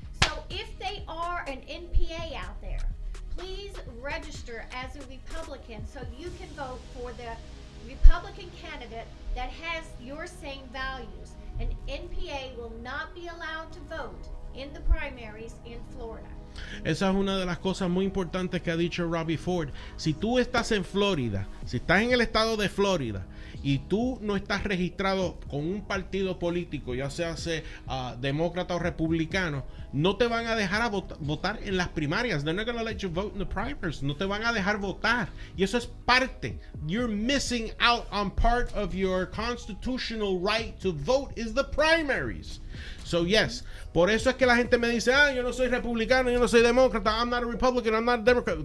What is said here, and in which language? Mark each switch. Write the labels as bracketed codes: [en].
[en] So if they are an NPA out there, please register as a Republican so you can vote for the Republican candidate that has your same values. An NPA will not be allowed to vote in the primaries in Florida. [es] Esa es una de las cosas muy importantes que ha dicho Robbie Ford. Si tú estás en Florida, si estás en el estado de Florida y tú no estás registrado con un partido político, ya sea demócrata o republicano, no te van a dejar votar en las primarias. [en] They're not going to let you vote in the primaries. [es] No te van a dejar votar. Y eso es parte. [en] You're missing out on part of your constitutional right to vote is the primaries. So yes, [es] por eso es que la gente me dice, yo no soy republicano, yo no soy demócrata, [en] I'm not a Republican, I'm not a Democrat.